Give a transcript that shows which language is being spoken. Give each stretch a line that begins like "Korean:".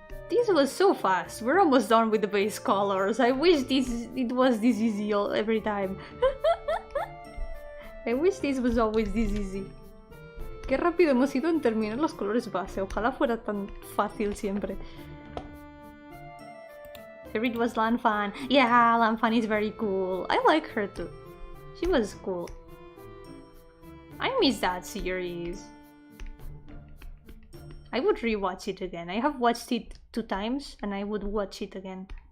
English: This was so fast. We're almost done with the base colors. I wish it was this easy every time. I wish this was always this easy.
Spanish: Qué rápido hemos ido en terminar los colores base. Ojalá fuera tan fácil siempre.
English: Favorite was Lanfan. Yeah, Lanfan is very cool. I like her too. She was cool. I miss that series. I would rewatch it again. I have watched it 2 times and I would watch it again.